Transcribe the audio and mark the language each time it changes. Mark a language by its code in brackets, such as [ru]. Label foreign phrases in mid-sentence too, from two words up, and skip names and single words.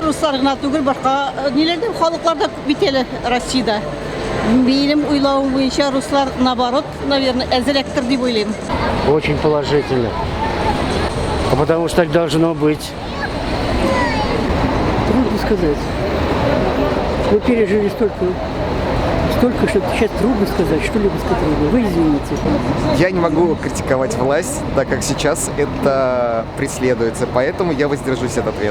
[tt] руслар гына түгел, башка ниләрдә халыклар да бит әле Россиядә. Минем уйлавым буенча руслар [ru] наоборот, наверное, [tt] әзрәктер дип уйлыйм. [ru] Очень положительно. А потому что так должно быть. Трудно сказать. Мы пережили столько, что сейчас трудно сказать, что-либо трудно. Вы извините. Я не могу критиковать власть, так как сейчас это преследуется, поэтому я воздержусь от ответа.